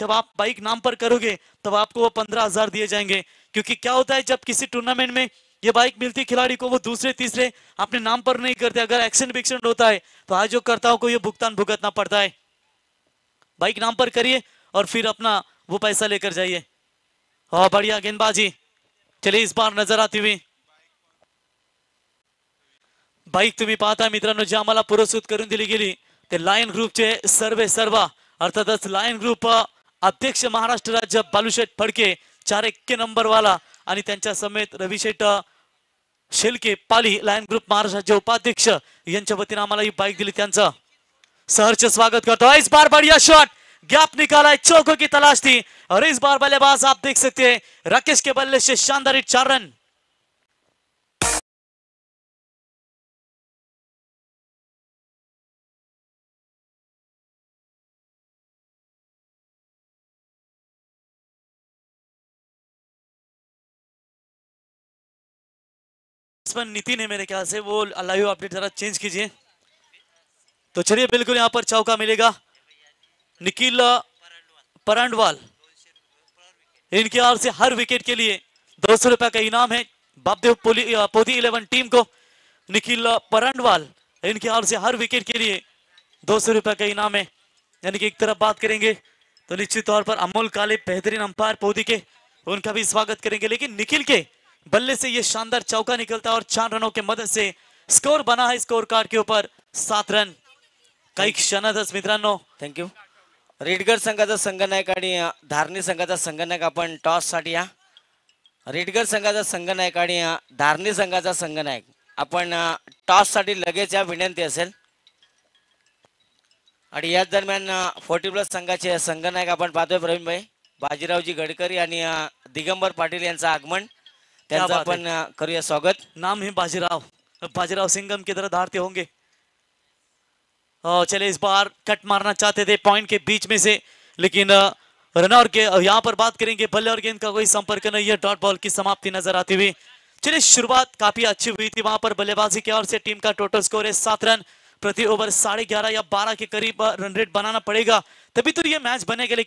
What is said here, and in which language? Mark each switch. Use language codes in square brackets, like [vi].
[hi] जब आप बाइक नाम पर करोगे तब आपको वो 15,000 दिए जाएंगे. क्योंकि क्या होता है जब किसी टूर्नामेंट में ये बाइक मिलती है खिलाड़ी को वो दूसरे तीसरे अपने नाम पर नहीं करते. अगर एक्सीडेंट होता है तो आज जो करताओं को ये भुगतान भुगतना पड़ता है. बाइक नाम पर करिए और फिर अपना वो पैसा लेकर जाइए. और बढ़िया गेंदबाजी. चलिए इस बार नजर आती हुई बाईक [mr] तुम्ही पाहता मित्रांनो जी आम्हाला पुरस्कृत करून दिली गेली ते लायन ग्रुपचे सर्वा अर्थातच लायन ग्रुप अध्यक्ष महाराष्ट्र राज्य बालूशेठ फडके 4 नंबर वाला आणि त्यांच्या समेत रविशेठ शेलके पाली लायन ग्रुप महाराष्ट्राचे उपाध्यक्ष यांच्या वतीने आम्हाला ही बाईक दिली त्यांचं सहर्ष स्वागत करतो. [hi] इस बार बढ़िया शॉट गैप निकाला है, चौकों की तलाश थी और इस बार बल्लेबाज आप देख सकते हैं राकेश के बल्ले से शानदार 4 रन। नितिन है मेरे ख्याल से, वो लाइव अपडेट जरा चेंज कीजिए। तो चलिए बिल्कुल यहाँ पर चौका मिलेगा निखिल परांडवाल, इनके ओर से हर विकेट के लिए 200 रुपए का इनाम है बापदेव पोदी 11 टीम को। निखिल परांडवाल, इनके ओर से हर विकेट के लिए 200 रुपए का इनाम है। यानी कि एक तरफ बात करेंगे तो निश्चित तौर पर अमोल काले बेहतरीन अंपायर पोदी के, उनका भी स्वागत करेंगे, लेकिन निखिल के बल्ले से ये शानदार चौका निकलता है और 4 रनों के मदद से स्कोर बना है स्कोर कार्ड के ऊपर 7 रन। [mr] काही क्षणातच मित्रांनो, [en] Thank you. [mr] रेडगर संघाचा संघनायक आणि धारणी संघाचा संघनायक आपण टॉस साठी या. रेडगर संघाचा संघनायक आणि धारणी संघाचा संघनायक आपण टॉस साठी लगेच या, विनंती असेल. आणि याच दरम्यान 40+ संघाचे संघनायक आपण पाहतोय प्रवीणभाई बाजीरावजी गडकरी आणि दिगंबर पाटील यांचं आगमन, त्यांचं [hi] बात [mr] आपण करूया स्वागत. [hi] नाम है बाजीराव, बाजीराव सिंघम की तरह धारते होंगे। चले इस बार कट मारना चाहते थे पॉइंट के बीच में से, लेकिन रन और यहाँ पर बात करेंगे बल्ले और गेंद का कोई संपर्क नहीं है, डॉट बॉल की समाप्ति नजर आती हुई। चलिए शुरुआत काफी अच्छी हुई थी वहां पर बल्लेबाजी की ओर से, टीम का टोटल स्कोर है 7 रन प्रति ओवर, 11.5 या 12 के करीब रन रेट बनाना पड़ेगा तभी तो ये मैच बनेगा।